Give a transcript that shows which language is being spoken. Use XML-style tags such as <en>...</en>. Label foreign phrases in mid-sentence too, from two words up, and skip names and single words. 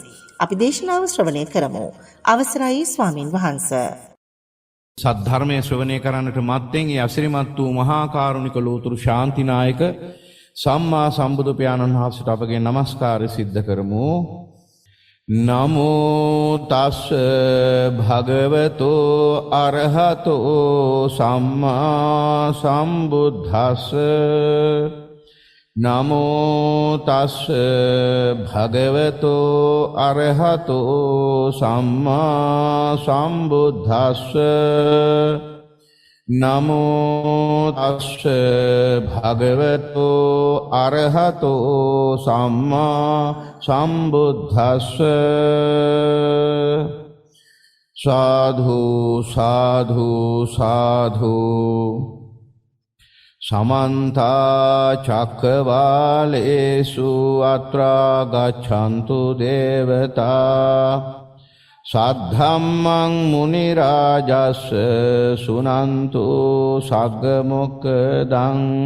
<si>අපි දේශනාව ශ්‍රවණය කරමු. අවසරයි ස්වාමීන් වහන්ස. සද්ධර්මයේ ශ්‍රවණය කරන්නට මත්තෙන් ඒ අසිරිමත් වූ මහා කරුණික ලෝතුරු ශාන්තිනායක සම්මා සම්බුදු පියාණන් වහන්සේට අපගේ නමස්කාරය සිද්ධ කරමු.</si> <pi>නමෝ තස් භගවතෝ අරහතෝ සම්මා සම්බුද්දස්ස නමෝ තස් භගවතෝ අරහතෝ සම්මා සම්බුද්දස්ස නමෝ තස් භගවතෝ අරහතෝ සම්මා සම්බුද්දස්ස සාධු සාධු සාධු සමන්ත චක්කවාලේසු අත්‍රා ගච්ඡන්තු දේවතා සද්ධම්මං මුනි රාජස් සුනන්තු සග්ග මොක්ඛදං</pi>